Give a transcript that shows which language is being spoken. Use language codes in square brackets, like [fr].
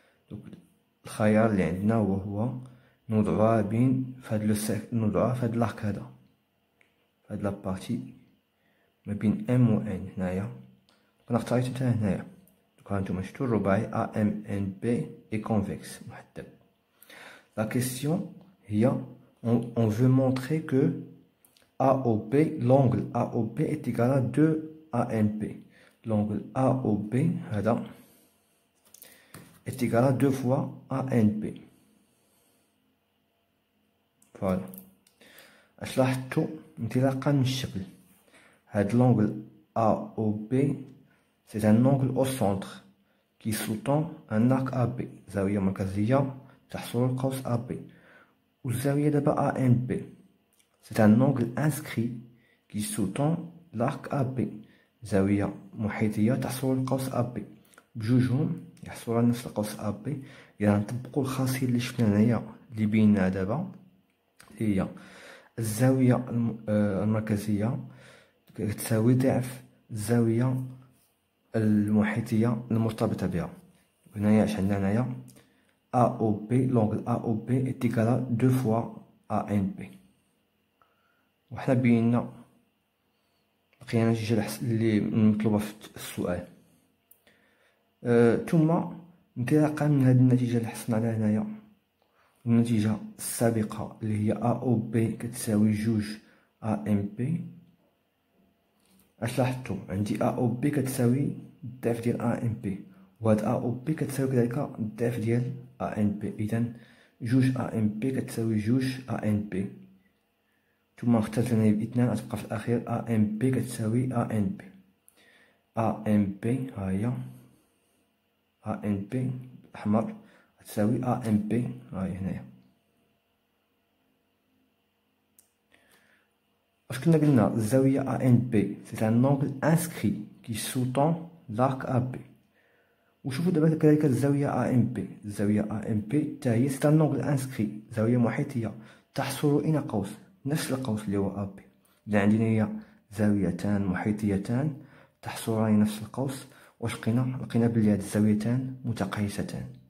[ar] دوك الخيار اللي عندنا هو نوضعوها بين نوضعوها في هاد اللاك هذا، في هاد لابارتي ما بين M و N هنايا. انا اختاريت مثلا هنايا. دوك هانتوما شفتو الرباعي AMNB [fr] est convexe [ar] محدب. [fr] La question هي on veut montrer que AOB, l'angle AOB est égal à 2ANB. L'angle AOB هذا est égal à 2 fois ANB. Voilà. [ar] اش لاحظتو انطلاقا من الشكل، هاد [fr] l'angle AOB c'est un angle au centre qui sous-tend un arc AB، [ar] زاوية مركزية تحصل القوس AB. والزاوية دابا ANB [fr] c'est un angle inscrit qui sous-tend l'arc AB، [ar] زاوية محيطية تحصل القوس AB. بجوجهم يحصلوا على نفس القوس AB. إذا نطبقو الخاصية اللي شفنا هنايا اللي بينا دابا، هي الزاوية المركزية تساوي ضعف الزاوية المحيطية المرتبطة بها. هنايا اش عندنا هنايا؟ [fr] AOB، l'angle AOB est égal à 2 fois ANB. [ar] وحنا بينا بقينا النتيجة اللي مطلوبة في السؤال. ثم انطلاقا من هذه النتيجة اللي حصلنا عليها هنايا، النتيجة السابقة اللي هي AOB كتساوي 2 ANB، اش لاحظتو؟ عندي AOB كتساوي الضعف ديال ANB، وهاد AOB كتساوي كذلك الضعف ديال ANB. إذا 2 ANB كتساوي 2 ANB، ثم اختلف لنا باثنان غتبقى في الأخير ANB كتساوي ANB. ANB ها هي ANB بالأحمر تساوي ANB ها هي هنايا. واش كنا قلنا؟ الزاوية ANB [fr] c'est un angle inscrit qui sous-tend l'arc AB. [ar] وشوفوا دابا كذلك الزاوية ANB، الزاوية ANB حتى هي [fr] c'est un angle inscrit، [ar] زاوية محيطية تحصل إلى قوس، نفس القوس اللي هو AB. إذا عندنا هي زاويتان محيطيتان تحصلان نفس القوس، واش لقينا بلي هاد الزاويتان متقايستان.